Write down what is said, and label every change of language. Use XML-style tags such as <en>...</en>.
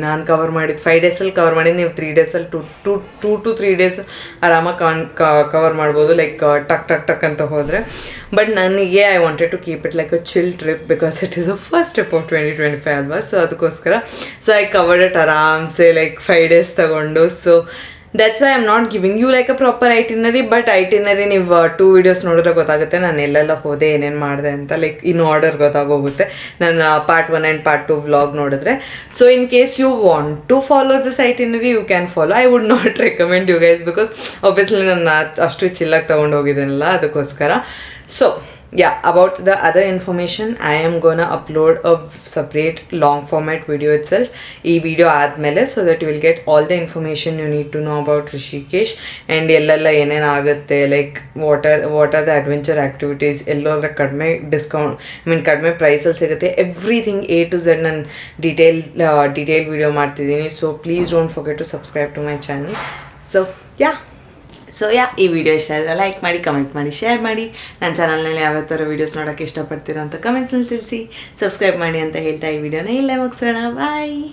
<kn>ನಾನು ಕವರ್ ಮಾಡಿದ್ದು 5 ಡೇಸಲ್ಲಿ ಕವರ್ ಮಾಡಿದ್ದು. ನೀವು 3 ಡೇಸಲ್ಲಿ 2 to 3 ಡೇಸ್ ಆರಾಮಾಗಿ ಕವರ್ ಮಾಡ್ಬೋದು ಲೈಕ್ ಟಕ್ ಅಂತ ಹೋದರೆ.</kn> <en>But ನನಗೆ I wanted to keep it like a chill trip because it is a first trip of 2025 ಅಲ್ವಾ. So ಅದಕ್ಕೋಸ್ಕರ I covered it ಆರಾಮ್ಸೆ like 5 days ತಗೊಂಡು. So that's why I'm not giving you like a proper itinerary, but itinerary ನೀವು 2 videos</en> <kn>ನೋಡಿದ್ರೆ ಗೊತ್ತಾಗುತ್ತೆ ನಾನು ಎಲ್ಲೆಲ್ಲ ಹೋದೆ ಏನೇನು ಮಾಡಿದೆ ಅಂತ. ಲೈಕ್ ಇನ್ ಆರ್ಡರ್ ಗೊತ್ತಾಗೋಗುತ್ತೆ ನಾನು part 1 and part 2 ವ್ಲಾಗ್ ನೋಡಿದ್ರೆ.</kn> <en>So in case you want to follow this itinerary you can follow. I would not recommend you guys because obviously</en> <kn>ನಾನು ಅಷ್ಟು ಚಿಲ್ಲಾಗಿ ತೊಗೊಂಡು ಹೋಗಿದ್ದೇನಲ್ಲ ಅದಕ್ಕೋಸ್ಕರ.</kn> <en>so yeah, about the other information I am gonna upload a separate long format video itself</en> <kn>ee video aadmele</kn> <en>so that you will get all the information you need to know about Rishikesh and</en> <kn>ellella enen agutte</kn> <en>like what are the adventure activities</en> <kn>ellodra kadme discount kadme price alli sigutte</kn> <en>everything A to Z</en> <kn>nan detail video ಮಾಡ್ತಿದ್ದೀನಿ.</kn> <en>So please don't forget to subscribe to my channel.</en> <kn>So yeah, ಈ video ಇಷ್ಟ ಆದರೆ like ಮಾಡಿ, comment ಮಾಡಿ, share ಮಾಡಿ. ನನ್ನ ಚಾನಲ್ನಲ್ಲಿ ಯಾವ ಥರ ವೀಡಿಯೋಸ್ ನೋಡೋಕ್ಕೆ ಇಷ್ಟಪಡ್ತೀರೋ ಅಂತ ಕಮೆಂಟ್ಸಲ್ಲಿ ತಿಳಿಸಿ. ಸಬ್ಸ್ಕ್ರೈಬ್ ಮಾಡಿ ಅಂತ ಹೇಳ್ತಾ ಈ ವಿಡಿಯೋನ ಇಲ್ಲೇ ಮುಗಿಸೋಣ. ಬಾಯ್.</kn>